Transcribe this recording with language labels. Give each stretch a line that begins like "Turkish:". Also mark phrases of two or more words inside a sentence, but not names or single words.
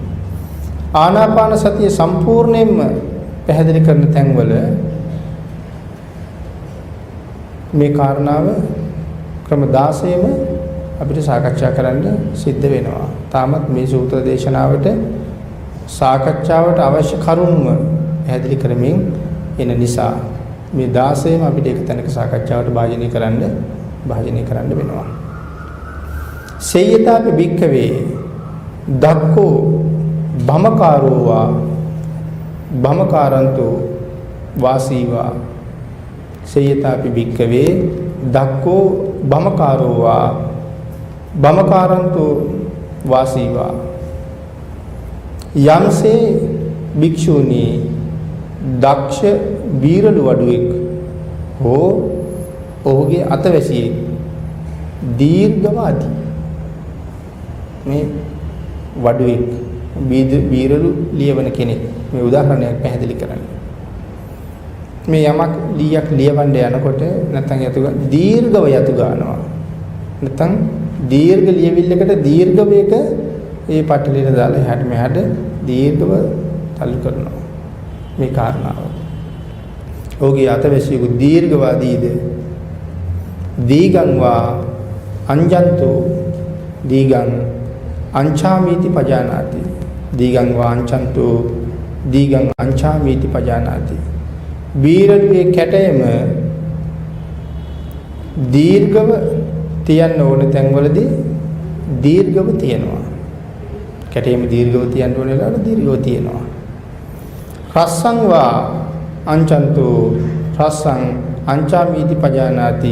Sinhala: ආනාපාන සතිය සම්පූර්ණයෙන්ම පැහැදිලි කරන තැන්වල මේ කාරණාව ක්‍රම 16ම අපිට සාකච්ඡා කරන්න සිද්ධ වෙනවා. තාමත් මේ සූත්‍ර දේශනාවට සාකච්ඡාවට අවශ්‍ය කරුණු පැහැදිලි කරමින් එන නිසා මේ 16ම අපිට එක තැනක සාකච්ඡාවට භාජනය කරන්න වෙනවා.
Pali: සේයතාපි භික්ඛවේ දක්ඛෝ භමකාරෝවා භමකාරන්තෝ වාසීවා. සේයතාපි භික්ඛවේ දක්ඛෝ භමකාරෝවා භමකාරන්තෝ වාසීවා.
Sinhala: යම්සේ භික්ෂුණී දක්ෂ බීරළු වඩුවෙක් හෝ ඔහුගේ අතවැසියෙක් දීර්ඝවාදී මේ වඩුවෙක් බීරළු ලියවන කෙනෙක් මේ උදාහරණයක් පැහැදිලි කරන්නේ. මේ යමක් ලීයක් ලියවන්න යනකොට නැත්නම් යතු දීර්ඝව යතු ගන්නවා. නැත්නම් දීර්ඝ ලියවිල්ලකට දීර්ඝ වේග ඒ පටලියට දාලා එහාට මෙහාට දීර්ඝව තල්ලු කරනවා. මේ කාරණාව. ඔහුගේ අතවැසියක දීර්ඝවාදීද
Pali: දීගං වා අංජන්තෝ දීගං අංචාමීති පජානාති. දීගං වා අංචන්තෝ දීගං අංචාමීති පජානාති.
Sinhala: බීරළුවේ කැටයම දීර්ඝව තියන්න ඕන තැන්වලදී දීර්ඝව තියනවා. කැටයම දීර්ඝව තියන්න ඕන වෙලාවට දීර්ඝව තියනවා.
Pali: රස්සං වා අංචන්තෝ රස්සං අංචාමීති පජානාති.